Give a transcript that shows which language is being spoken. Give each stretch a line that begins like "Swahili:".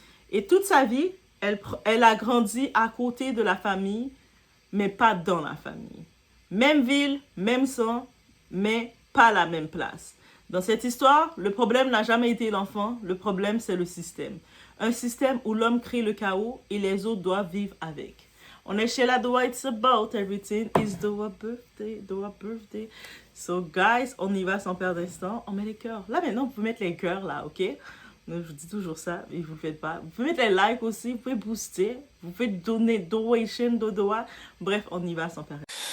French: Et toute sa vie, elle a grandi à côté de la famille, mais pas dans la famille. Même ville, même sang, mais pas la même place. Dans cette histoire, le problème n'a jamais été l'enfant, le problème c'est le système. Un système où l'homme crée le chaos et les autres doivent vivre avec. On est chez Ladoa,
English: it's about everything, it's Doa birthday. So guys,
French: on y va sans perdre d'instant, on met les cœurs. Là maintenant, vous pouvez mettre les cœurs là, ok? Je vous dis toujours ça, mais vous ne le faites pas. Vous pouvez mettre les likes aussi, vous pouvez booster, vous pouvez donner donation, dodoa. Bref, on y va sans perdre.